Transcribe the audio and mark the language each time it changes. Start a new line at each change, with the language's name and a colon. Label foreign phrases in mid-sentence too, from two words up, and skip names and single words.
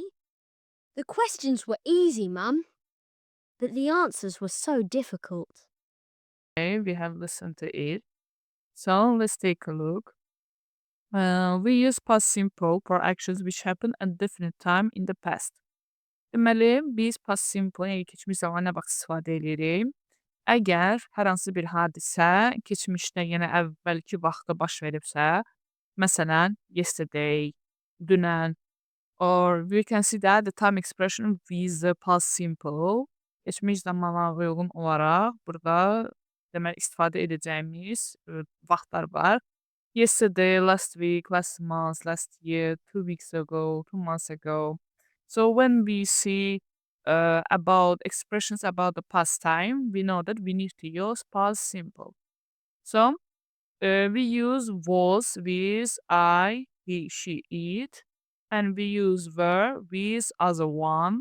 English: The questions were easy, Mum, but the answers were so difficult. Okay, we have listened to it. So let's take a look. We use past simple for actions which happen at definite time in the past.
Azerbaijani: Deməli, biz
English: past simple,
Azerbaijani: yəni keçmiş zamana bax istifadə edirik. Əgər hər hansı bir hadisə keçmişdə, yəni əvvəlki vaxtda baş veribsə, məsələn, yesterday, dünən,
English: or we can see that the time expression with the past simple
Azerbaijani: geçmiş zamana uyğun olaraq burada deməli istifadə edəcəyimiz vaxtlar var.
English: Yesterday, last week, last month, last year, 2 weeks ago, 2 months ago. So when we see about expressions about the past time, we know that we need to use past simple. So we use was with I, he, she, it, and we use were with other one.